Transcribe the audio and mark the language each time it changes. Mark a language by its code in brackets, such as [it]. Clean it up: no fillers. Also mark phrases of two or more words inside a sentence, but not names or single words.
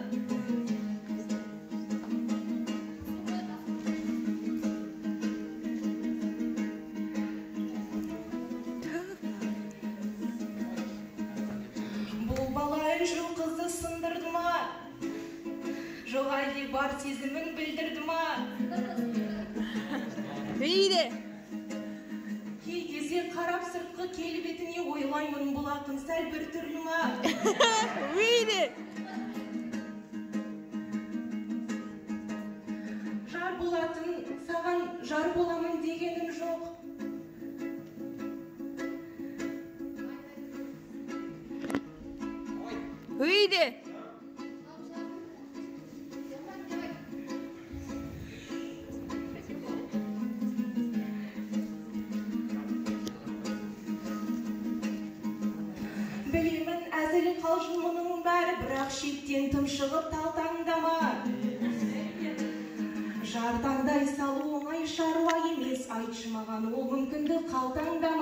[kk] Бұл бала үнжу қызды сындырды ма? Жоқ әлде бар сезімін білдірді ма? [en] Read it. [kk] Кей кезде қарап сыртқы келбетіне ойлаймын бұл ақын сәл бір түрлі ма? [en] Read it. [kk] Жар болатын, саған жар боламын дегенім жоқ. [en] Read it. [kk] Білемін әзіл қалжың мұның бәрі, бірақ шектен тым шығып талтаңдама. Жар таңдай салу оңай шаруа емес, айтшы маған ол мүмкінді қалтаңдама.